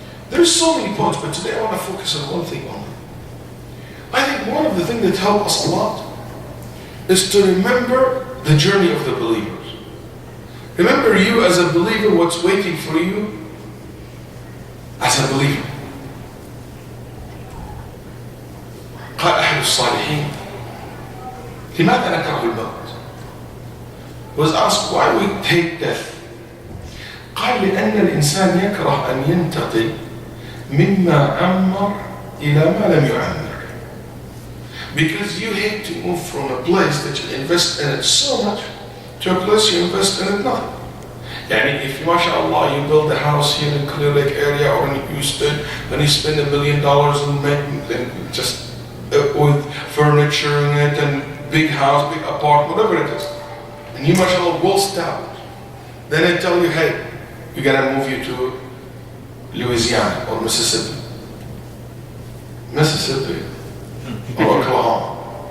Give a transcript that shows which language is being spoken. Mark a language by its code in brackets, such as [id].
[en] There are so many points, but today I want to focus on one thing only. I think one of the things that help us a lot is to remember the journey of the believers. Remember you as a believer, what's waiting for you as a believer. [ar] قال أحد الصالحين لماذا نكره الموت? [en] Was asked why we hate death. [ar] قال لأن الإنسان يكره أن ينتقل مما عمر إلى ما لم يعمر. [en] Because you hate to move from a place that you invest in it so much to a place you invest in it nothing. Yani if mashallah you build a house here in Clear Lake area or in Houston and you spend $1 million and just with furniture in it and big house, big apartment, whatever it is, and you mashallah well established, then they tell you, hey, we gotta move you to Louisiana or Mississippi or Oklahoma.